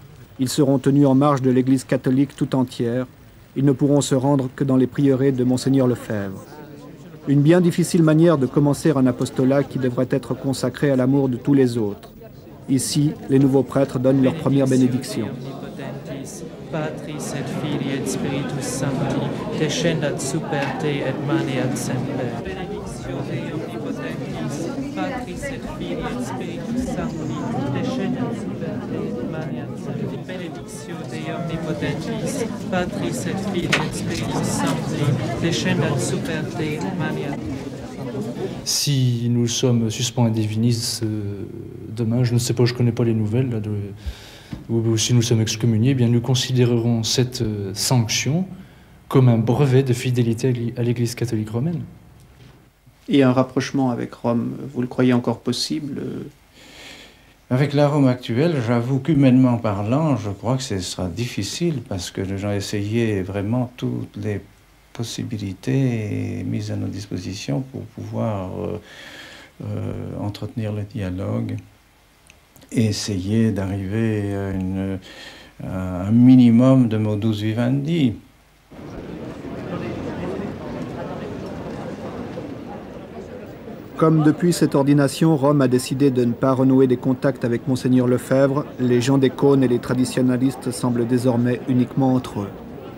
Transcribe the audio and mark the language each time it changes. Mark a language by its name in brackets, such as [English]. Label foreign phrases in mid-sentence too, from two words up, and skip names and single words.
[French] Ils seront tenus en marge de l'Église catholique tout entière. Ils ne pourront se rendre que dans les prieurés de Monseigneur Lefebvre. Une bien difficile manière de commencer un apostolat qui devrait être consacré à l'amour de tous les autres. Ici, les nouveaux prêtres donnent leur première bénédiction. [Latin] Patris et Filii et Spiritus Sancti, descendat super te et maneat semper. Benedictio Dei omnipotentis, Patris et Filii et Spiritus Sancti, descendat super te et maneat semper. Benedictio Dei omnipotentis, Patris et Filii et Spiritus Sancti, descendat super te et maneat semper. [French] Si nous sommes suspens et divinis demain, je ne sais pas, je ne connais pas les nouvelles, là, ou si nous sommes excommuniés, eh bien nous considérerons cette sanction comme un brevet de fidélité à l'Église catholique romaine. Et un rapprochement avec Rome, vous le croyez encore possible? Avec la Rome actuelle, j'avoue qu'humainement parlant, je crois que ce sera difficile parce que nous avons essayé vraiment toutes les possibilités mises à nos dispositions pour pouvoir entretenir le dialogue et essayer d'arriver à un minimum de [Latin] modus vivendi. [French] Comme depuis cette ordination, Rome a décidé de ne pas renouer des contacts avec Monseigneur Lefebvre, les gens des cônes et les traditionalistes semblent désormais uniquement entre eux.